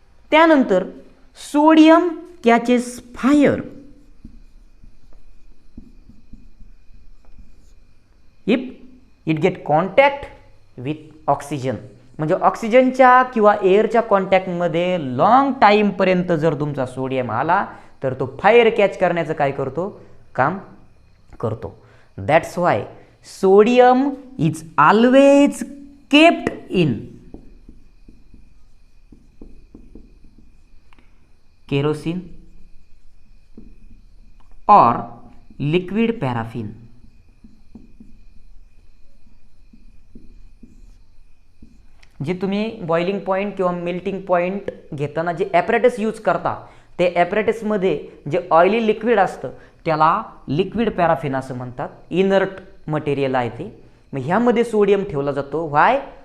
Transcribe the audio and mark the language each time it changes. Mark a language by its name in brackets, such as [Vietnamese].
[Marathi] त्यानंतर [English] Sodium catches fire if it get contact with oxygen. [Marathi] म्हणजे ऑक्सिजनच्या किंवा एअरच्या कॉन्टॅक्टमध्ये लॉंग टाईमपर्यंत जर तुमचा सोडियम आला तर तो फायर कॅच करण्याचं काय करतो? काम करतो. [English] That's why sodium is always kept in kerosene और liquid paraffin. [Marathi] जे तुम्ही बॉइलिंग पॉईंट किंवा मेल्टिंग पॉईंट घेताना जे ॲपरेटस यूज करता ते ॲपरेटसमध्ये जे ऑइली लिक्विड असतं त्याला लिक्विड पॅराफिन असं म्हणतात. इनर्ट मटेरियल आहे ते. मग ह्यामध्ये सोडियम ठेवला जातो. [English] Why?